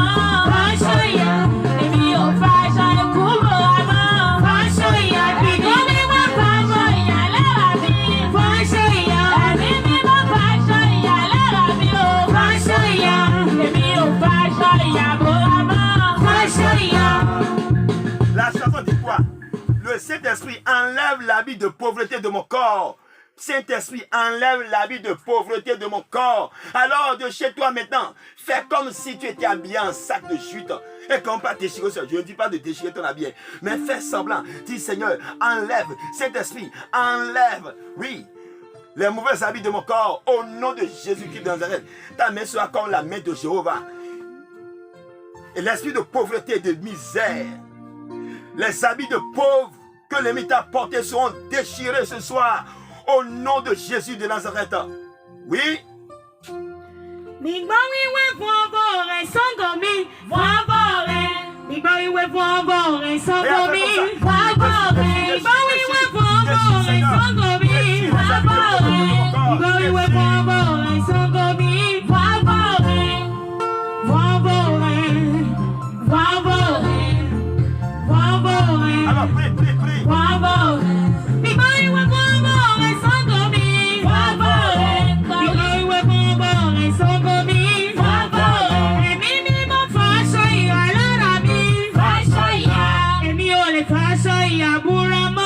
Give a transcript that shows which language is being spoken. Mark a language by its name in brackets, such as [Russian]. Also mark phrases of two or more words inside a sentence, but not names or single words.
[Yoruba] Fàṣọ ìyà. Èmi ò fàṣọ ikú bora mọ́. Fàṣọ ìyà. Ìgbó mímọ́ fàṣọ ìyà lára mi. Fàṣọ ìyà. Ẹ̀mí mímọ́ fàṣọ ìyà lára mi o. Fàṣọ ìyà. Èmi ò fàṣọ ìyà bora mọ́. Fàṣọ ìyà. [French] La chanson dit quoi? Le Saint-Esprit enlève l'habit de pauvreté de mon corps. Saint-Esprit enlève l'habit de pauvreté de mon corps. Alors de chez toi maintenant, fais comme si tu étais habillé en sac de chute. Et qu'on pas déchirer, je ne dis pas de déchirer ton habit, mais fais semblant. Dis Seigneur, enlève, Saint-Esprit, enlève, oui, les mauvais habits de mon corps au nom de Jésus-Christ de Nazareth. Ta main sera comme la main de Jéhovah. Et l'esprit de pauvreté et de misère, les habits de pauvres que l'ennemi t'a portés seront déchirés ce soir au nom de Jésus de Nazareth. Oui. [Yoruba] Nígbà wíwé fún ọbọ rẹ̀ sọ́ngọ̀ mi, fún ọbọ rẹ̀. Nígbà wíwé fún ọbọ rẹ̀ sọ́ngọ̀ mi, fún ọbọ rẹ̀. Nígbà wíwé fún ọbọ rẹ̀ sọ́ngọ̀ mi, fún ọbọ rẹ̀. Nígbà wíwé fún ọbọ rẹ̀ sọ́ngọ̀ mi, fún ọbọ rẹ̀. Fún ọbọ rẹ̀, fún ọbọ rẹ̀, fún ọbọ rẹ̀. [French] Alors prie, prie, prie. [Yoruba] Fún ọbọ rẹ̀. Nígbà wíwé fún ọbọ rẹ̀ sọ́ngọ̀ mi, fún ọbọ rẹ̀. Nígbà wíwé fún ọbọ rẹ̀ sọ́ngọ̀ mi, fún ọbọ rẹ̀. Ẹ̀mí mímọ́ fàṣọ ìyà lára mi. Fàṣọ ìyà. Èmi ò lè fàṣọ ìyà búra mọ́.